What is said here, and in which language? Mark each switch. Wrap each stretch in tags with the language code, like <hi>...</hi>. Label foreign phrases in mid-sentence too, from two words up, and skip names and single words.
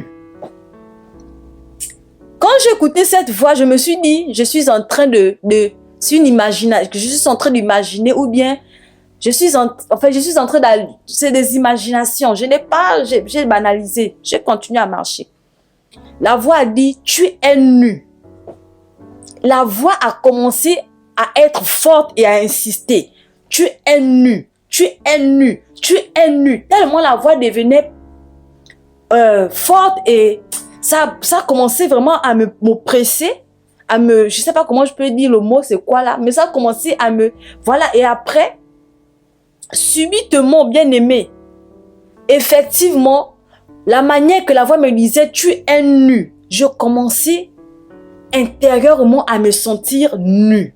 <fr>Quand j'écoutais cette voix, je me suis dit, je suis en train de C'est une imagination que je suis en train d'imaginer ou bien je suis en train d'aller, c'est des imaginations. J'ai banalisé, j'ai continué à marcher. La voix a dit, tu es nu. La voix a commencé à être forte et à insister. Tu es nu, tu es nu, tu es nu. Tellement la voix devenait forte et ça a commencé vraiment à m'oppresser, je sais pas comment je peux dire le mot, c'est quoi là, mais ça a commencé à voilà, et après, subitement, bien aimé, effectivement, la manière que la voix me disait, tu es nu, je commençais intérieurement à me sentir nu.</fr>